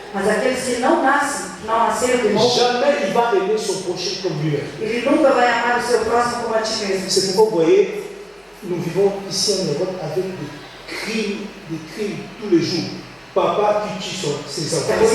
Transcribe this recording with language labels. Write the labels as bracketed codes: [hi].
[pt] Mas aqueles que não nascem, não nasceram de novo, [fr] jamais il va aimer son prochain comme lui-même. [pt] ele nunca vai amar o seu próximo como a ti mesmo. [fr] C'est pourquoi vous voyez, nous vivons ici en Europe avec des crimes tous les jours. Papa qui tue ses enfants.